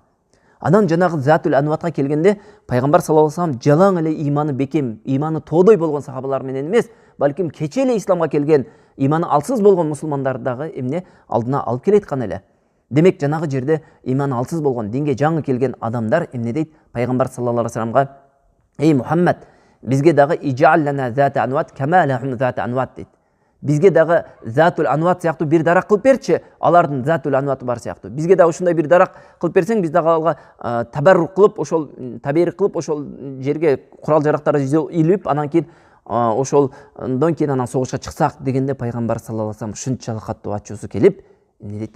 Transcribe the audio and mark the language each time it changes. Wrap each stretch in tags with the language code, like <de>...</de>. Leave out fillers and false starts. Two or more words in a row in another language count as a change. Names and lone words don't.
<ky>Анан жанагы Затул Анватка келгенде пайгамбар</ky> <ar>صلى الله عليه وسلم</ar> <ky>жалаң эле иманы бекем, иманы тоодой болгон сахабалар менен эмес, балким кече эле исламга келген, иманы алсыз болгон мусулмандарды дагы эмне алдына алып келеткан эле. Демек жанагы жерде иманы алсыз болгон, динге жаңы келген адамдар эмне дейт? Пайгамбар</ky> <ar>صلى الله عليه وسلم:</ar> <ky>"Эй Мухаммад, бизге дагы</ky> <ar>اجعل لنا ذات أنواط كما لهم ذات أنواط"</ar> <ky>дейт. Бизге дагы Затул Анват сыяктуу бир дарак кылып берчи, алардын Затул Анваты бар сыяктуу. Бизге дагы ушундай бир дарак кылып берсең, биз дагы алга табаррук кылып, ошол таберик кылып, ошол жерге курал жарактарды илип, анан кийин ошолдон кийин анан согушка чыксак дегенде пайгамбар</ky> <ar>صلى الله عليه وسلم</ar> <ky>ушунчалык каттуу ачуусу келип, эмне дейт?</ky>